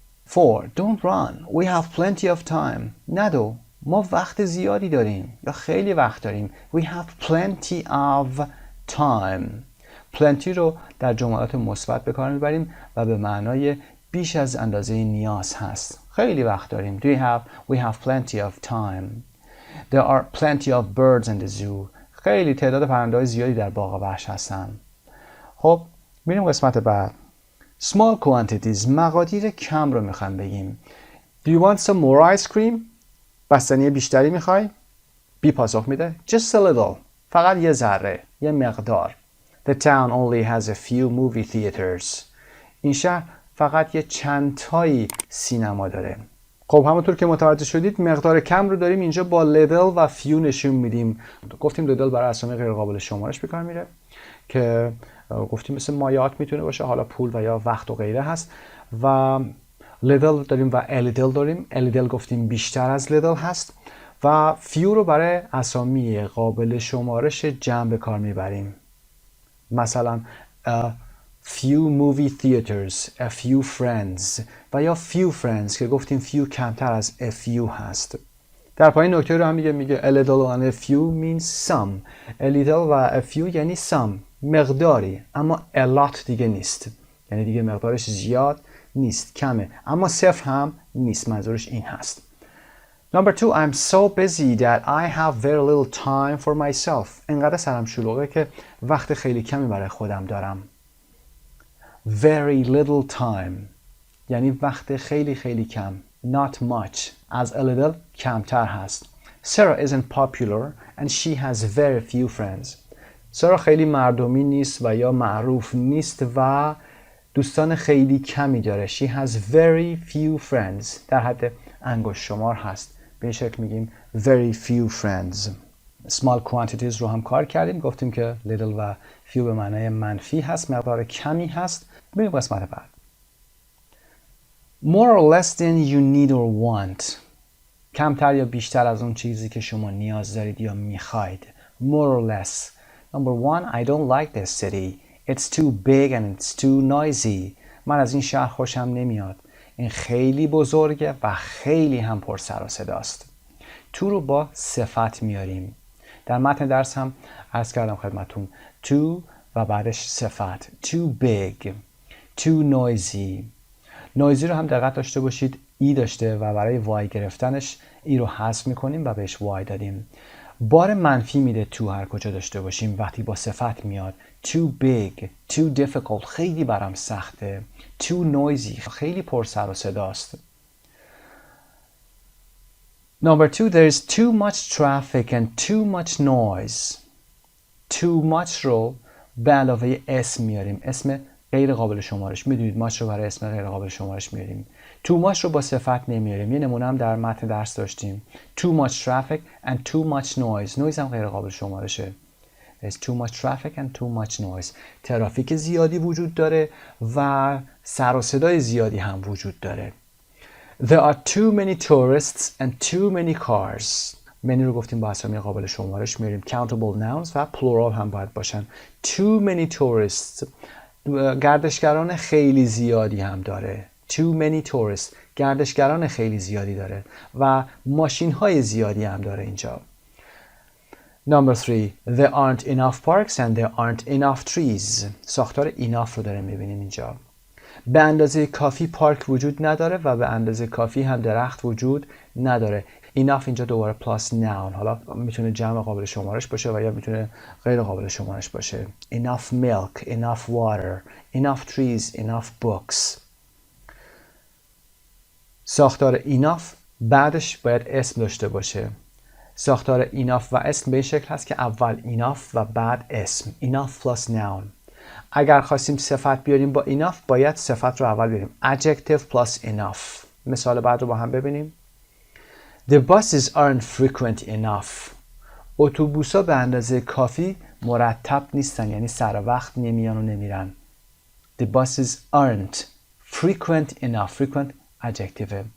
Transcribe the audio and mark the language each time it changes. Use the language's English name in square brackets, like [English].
[English] 4. Don't run. We have plenty of time. ندو. [Persian] ما وقت زیادی داریم یا خیلی وقت داریم. [English] We have plenty of time. [Persian] plenty رو در jumlat مثبت به کار میبریم و به معنای بیش از اندازه نیاز هست. خیلی وقت داریم. [English] We have plenty of time. There are plenty of birds in the zoo. [Persian] خیلی تعداد پرنده‌های زیادی در باغ وحش هستن. خب میریم قسمت بعد. [English] Small quantities. [Persian] مقادیر کم رو میخوام بگیم. [English] Do you want some more ice cream? [Persian] بستنی بیشتری میخوای؟ بی پاسخ میده. [English] Just a little. [Persian] فقط یه ذره. یه مقدار. [English] The town only has a few movie theaters. [Persian] این شهر فقط یه چند تایی سینما داره. خب همونطور که متوجه شدید مقدار کم رو داریم اینجا با little و few نشون میدیم. گفتیم little برای اسامی غیر قابل شمارش به کار میره که گفتیم مثل مایات میتونه باشه، حالا پول و یا وقت و غیره هست. و little داریم و a little داریم. a little گفتیم بیشتر از little هست و few رو برای اسامی قابل شمارش جمع به کار میبریم. مثلا [English] a few movie theaters, a few friends [Persian] و یا few friends که گفتیم few کمتر از a few هست. در پایین نکته رو هم میگه [English] a little and a few means some. [Persian] a little و a few یعنی some، مقداری، اما a lot دیگه نیست، یعنی دیگه مقدارش زیاد نیست، کمه، اما صفر هم نیست. منظورش این هست. [English] Number 2. I'm so busy that I have very little time for myself. [Persian] انقدر سرم شلوغه که وقت خیلی کمی برای خودم دارم. [English] Very little time [Persian] یعنی وقت خیلی خیلی کم. [English] Not much از a little [Persian] کمتر هست. [English] Sarah isn't popular and she has very few friends. [Persian] سارا خیلی مردمی نیست و یا معروف نیست و دوستان خیلی کمی داره. [English] She has very few friends [Persian] در حد انگشت شمار هست. به این شکل میگیم [English] very few friends. Small quantities [Persian] رو هم کار کردیم. گفتیم که little و few به معنای منفی هست، مقدار کمی هست. بریم قسمت بعد. [English] More or less than you need or want. [Persian] کمتر یا بیشتر از اون چیزی که شما نیاز دارید یا میخواید. [English] More or less. Number 1. I don't like this city. It's too big and it's too noisy. [Persian] من از این شهر خوشم نمیاد. این خیلی بزرگه و خیلی هم پر سر و صداست. to رو با صفت میاریم. در متن درس هم عرض کردم خدمتون to و بعدش صفت. [English] too big, too noisy. [Persian] noisy رو هم دقت داشته باشید ای داشته و برای وای گرفتنش ای رو حذف میکنیم و بهش وای دادیم. بار منفی میده to هر کجا داشته باشیم وقتی با صفت میاد. [English] too big, too difficult [Persian] خیلی برام سخته. [English] too noisy [Persian] خیلی پر سر و صداست. [English] Number 2. There is too much traffic and too much noise. [Persian] Too much رو به علاوه اسم میاریم. اسم غیر قابل شمارش. میدونید much رو برای اسم غیر قابل شمارش میاریم. too much رو با صفت نمیاریم. یه نمونه هم در متن درس داشتیم. [English] too much traffic and too much noise. [Persian] noise هم غیر قابل شمارشه. [English] There's too much traffic and too much noise. [Persian] ترافیک زیادی وجود داره و سر و صدای زیادی هم وجود داره. [English] There are too many tourists and too many cars. [Persian] many رو گفتیم با اسامی قابل شمارش میاریم. [English] countable nouns [Persian] و plural هم باید باشن. [English] too many tourists [Persian] گردشگران خیلی زیادی هم داره. [English] too many tourists [Persian] گردشگران خیلی زیادی داره و ماشین های زیادی هم داره اینجا. [English] Number 3. There aren't enough parks and there aren't enough trees. [Persian] ساختار enough رو داریم میبینیم اینجا. به اندازه کافی پارک وجود نداره و به اندازه کافی هم درخت وجود نداره. [English] enough [Persian] اینجا دوباره [English] plus noun. [Persian] حالا میتونه جمع قابل شمارش باشه و یا میتونه غیر قابل شمارش باشه. [English] enough milk, enough water, enough trees, enough books. [Persian] ساختار enough بعدش باید اسم داشته باشه. ساختار enough و اسم به این شکل هست که اول enough و بعد اسم. [English] enough plus noun. [Persian] اگر خواستیم صفت بیاریم با enough باید صفت رو اول بیاریم. [English] adjective plus enough. [Persian] مثال بعد رو با هم ببینیم. [English] The buses aren't frequent enough. [Persian] اتوبوس‌ها به اندازه کافی مرتب نیستن، یعنی سر وقت نمیان و نمیرن. [English] The buses aren't frequent enough. frequent adjective.